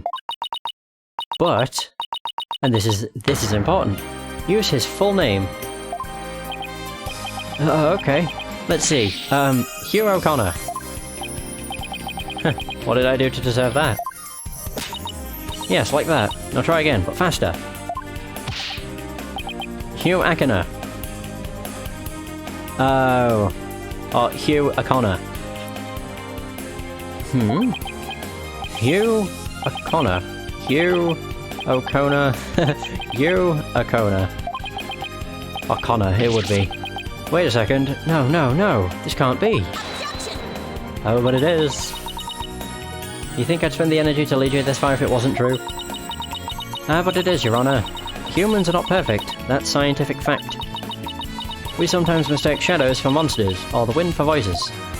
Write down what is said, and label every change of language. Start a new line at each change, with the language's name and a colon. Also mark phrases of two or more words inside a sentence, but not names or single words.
English: But, and this is important, use his full name. Okay, let's see. Hugh O'Connor. What did I do to deserve that? Yes, like that. Now try again, but faster. Hugh O'Connor. Oh. Oh, Hugh O'Connor. Hugh O'Connor. Hugh O'Connor. Hugh O'Connor. O'Connor, it would be. Wait a second. No. This can't be. Oh, but it is. You think I'd spend the energy to lead you this far if it wasn't true? But it is, Your Honor. Humans are not perfect. That's scientific fact. We sometimes mistake shadows for monsters, or the wind for voices.